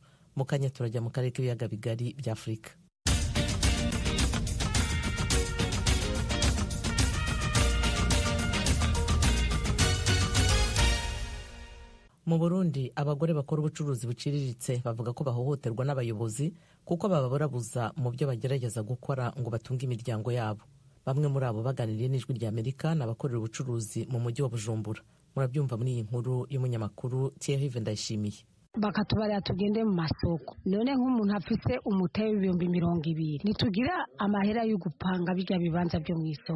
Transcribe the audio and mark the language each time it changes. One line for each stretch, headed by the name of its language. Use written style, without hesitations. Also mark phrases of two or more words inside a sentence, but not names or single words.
Kinyarwanda: Mu kanya turajya mu karere k'ibiyaga bigari bya Afurika. Mu Burundi, abagore bakora ubucuruzi buciriritse bavuga ko bahohoterwa n'abayobozi kuko bababurabuza mu byo bagerageza gukora ngo batunge imiryango yabo. Bamwe muri abo baganiriye n'Ijwi rya Amerika n'abakorera ubucuruzi mu mujyi wa Bujumbura. Murabyumva muri iyi nkuru y'umunyamakuru Thierry Vendayishimiye.
Rundi: Bakatubarira tugende mu masoko. None nk'umuntu afise umuteye 220 nitugira amahera yo gupanga bijya bibanza byo mu isoko.